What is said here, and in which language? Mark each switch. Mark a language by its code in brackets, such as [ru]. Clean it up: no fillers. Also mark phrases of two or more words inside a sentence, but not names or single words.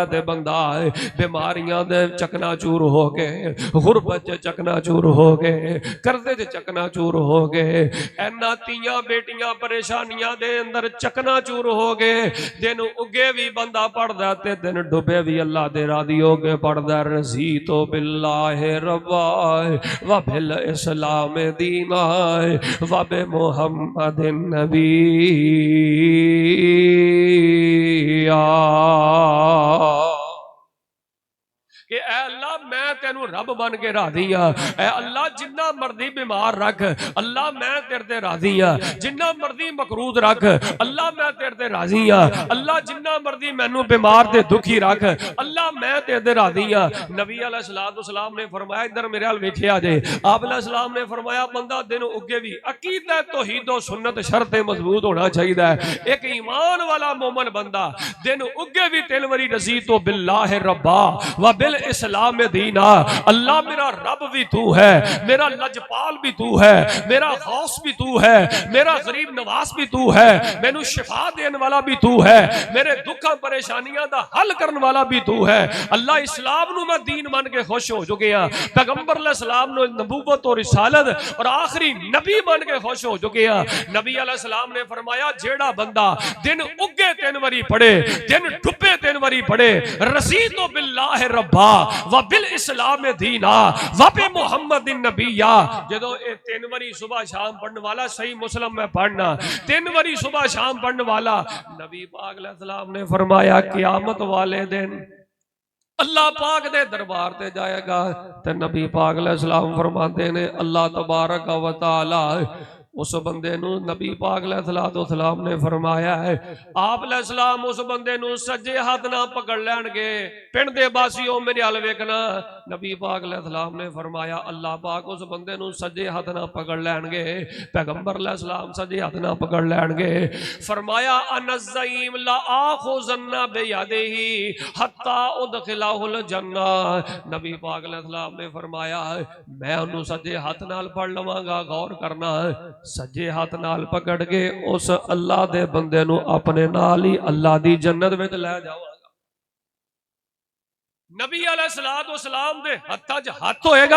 [pa] تے بندہ بیماریاں دے چکناچور ہو گئے، غربت چ چکناچور ہو گئے، قرضے چ چکناچور ہو گئے، انہاں تیاں بیٹیاں پریشانیاں دے اندر چکناچور ہو گئے. دن اگے بھی بندہ پڑھدا تے دن ڈبے بھی اللہ دے راضی ہو کے پڑھدا. [ar] رضيت بالله ربا وبالإسلام دينا وبمحمد نبيا. [pa] کہ اے اللہ میں تینوں رب بن کے راضی ہاں. اے اللہ جنا مرضی بیمار رکھ، اللہ میں تیرے تے راضی ہاں. جنا مرضی مقروض رکھ، اللہ میں تیرے تے راضی ہاں. اللہ جنا مرضی مینوں بیمار تے دکھی رکھ، اللہ میں تیرے تے راضی ہاں. نبی علیہ السلام نے فرمایا، ادھر میرے حال ویکھیا جے, [ur] آپ علیہ السلام نے فرمایا بندہ دن اگے بھی عقیدہ توحید اور سنت شرط مضبوط ہونا چاہیے. [pa] اک ایمان والا مومن بندہ دن اگے بھی تین باری [ar] رضيت بالله ربا وبالإسلام دينا. [pa] اللہ میرا رب بھی تو ہے، میرا لجپال بھی تو ہے، میرا غوث بھی تو ہے، میرا غریب نواز بھی تو ہے، مینوں شفا دینے والا بھی تو ہے، میرے دکھاں پریشانیاں دا حل کرنے والا بھی تو ہے. اللہ اسلام نوں میں دین من کے خوش ہو چکے ہیں. [ur] پیغمبر علیہ السلام نے نبوت اور رسالت اور آخری نبی مان کے خوش ہو چکے ہیں. [pa] نبی علیہ السلام نے فرمایا جیہڑا بندہ دن اگے تین باری پڑھے، دن ڈبے تین باری پڑھے, दिन डुबे तीन बारी पढ़े, [ar] رضيت بالله ربا وبالإسلام دينا وبمحمد نبيا. [pa] جدوں یہ تین باری صبح شام پڑھنے والا، صحیح مسلم میں پڑھنا، تین باری صبح شام پڑھنے والا، نبی پاک علیہ السلام نے فرمایا قیامت والے دن اللہ پاک دے دربار تے جائے گا. تے نبی پاک علیہ السلام فرماتے نے اللہ تبارک و تعالیٰ اس بندے نوں نبی پاک علیہ السلام نے فرمایا ہے، آپ علیہ السلام اس بندے نوں سجے ہاتھ نا پکڑ لینگے. پنڈ دے باسیو میرے ہل ویکھنا، نبی پاک علیہ السلام نے فرمایا اللہ پاک اس بندے نوں سجے ہاتھ نا پکڑ لینگے. پیغمبر علیہ السلام سجے ہاتھ نا پکڑ لینگے. [ar] फरमाया أنا زعيم لآخذن بيده حتى أدخله الجنة. [pa] نبی پاک علیہ السلام نے فرمایا میں انہوں نے سجے ہاتھ نال پھڑ لواں گا. غور کرنا، سجے ہاتھ نال پکڑ کے اس اللہ دے بندے نوں اپنے نال ہی اللہ دی جنت وچ لے جاواں گا. نبی علیہ السلام دے ہتھاں چ ہتھ ہوئے گا.